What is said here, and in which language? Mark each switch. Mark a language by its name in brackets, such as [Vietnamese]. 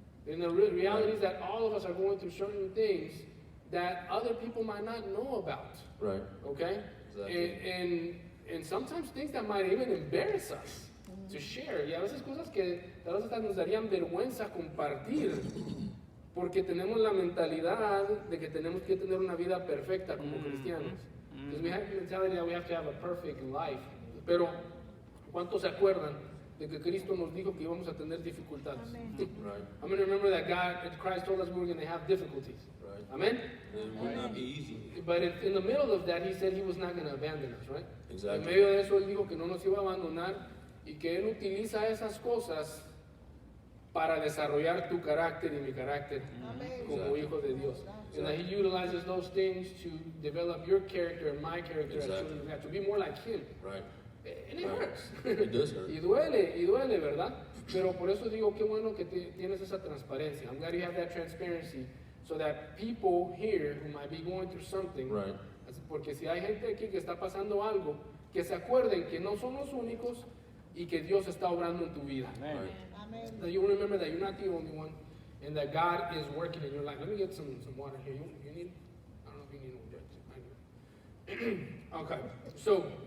[English] And the reality is that all of us are going through certain things that other people might not know about. Right. Okay? Exactly. And sometimes things that might even embarrass us to share. [Spanish] Y a veces cosas que tal vez hasta nos darían vergüenza compartir. Porque tenemos la mentalidad de que tenemos que tener una vida perfecta como cristianos. [English] Because we have the mentality that we have to have a perfect life. [Spanish] Pero, ¿cuántos se acuerdan de que Cristo nos dijo que íbamos a tener dificultades? [English] Right. I'm going to remember that Christ told us we were going to have difficulties. Right. Amen? It would not be easy. But in the middle of that, he said he was not going to abandon us, right? Exactly. [Spanish] En medio de eso, él dijo que no nos iba a abandonar y que él utiliza esas cosas para desarrollar tu carácter y mi carácter como [English] Exactly. [Spanish] hijo de Dios. [English] And that he utilizes those things to develop your character and my character as Exactly. children of God, to be more like him. Right. And it Right. hurts. It does hurt. [Spanish] y duele, ¿verdad? Pero por eso digo, qué bueno que tienes esa transparencia. [English] I'm glad you have that transparency so that people here who might be going through something, Right. [Spanish] porque si hay gente aquí que está pasando algo, que se acuerden que no son los únicos y que Dios está obrando en tu vida. Right. [English] That you remember that you're not the only one, and that God is working in your life. Let me get some water here. You need? I don't know if you need one. Okay.